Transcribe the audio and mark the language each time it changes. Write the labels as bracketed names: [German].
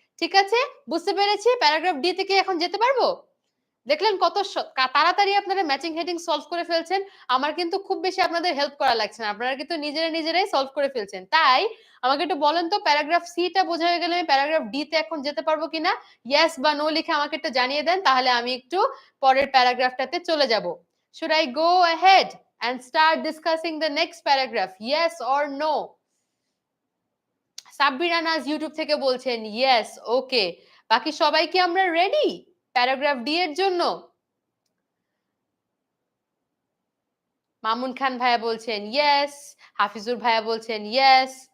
[Bangla] ঠিক আছে, বুঝতে পেরেছি। প্যারাগ্রাফ ডি থেকে এখন যেতে পারবো? দেখলেন কত তাড়াতাড়ি আপনারা ম্যাচিং হেডিং সলভ করে ফেলছেন। আমার কিন্তু খুব বেশি আপনাদের হেল্প করা লাগছে না। আপনারা কিন্তু নিজেরাই সলভ করে ফেলছেন। তাই আমাকে একটু বলেন তো প্যারাগ্রাফ সি টা বোঝা হয়ে গেলে আমি প্যারাগ্রাফ ডি তে এখন যেতে পারবো কিনা? ইয়েস বা নো লিখে আমাকে একটু জানিয়ে দেন, তাহলে আমি একটু পরের প্যারাগ্রাফটাতে চলে যাব। [English] Should I go ahead and start discussing the next paragraph? Yes or no? [Bangla] Sabbir আনাজ ইউটিউব থেকে বলছেন ইয়েস, ওকে। বাকি সবাই কি আমরা রেডি প্যারাগ্রাফ ডি এর জন্য? মামুন খান ভাইয়া বলছেন ইয়েস, হাফিজুর ভাইয়া বলছেন ইয়েস।